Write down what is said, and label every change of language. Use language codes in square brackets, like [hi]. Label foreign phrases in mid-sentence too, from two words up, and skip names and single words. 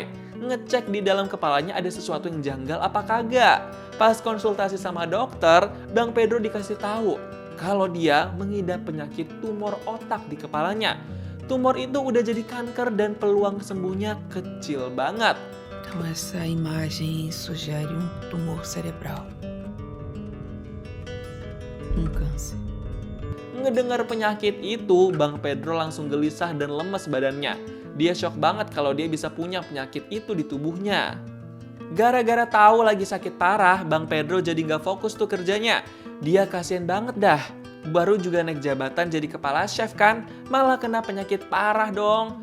[id] Ngecek di dalam kepalanya ada sesuatu yang janggal apa kagak. Pas konsultasi sama dokter, Bang Pedro dikasih tahu kalau dia mengidap penyakit tumor otak di kepalanya. Tumor itu udah jadi kanker dan peluang sembuhnya kecil banget. [pt] Então essa imagem sugere tumor cerebral. Câncer. [id] Ngedengar penyakit itu, Bang Pedro langsung gelisah dan lemes badannya. Dia shock banget kalau dia bisa punya penyakit itu di tubuhnya. Gara-gara tahu lagi sakit parah, Bang Pedro jadi nggak fokus tuh kerjanya. Dia kasihan banget dah. Baru juga naik jabatan jadi kepala chef kan, malah kena penyakit parah dong.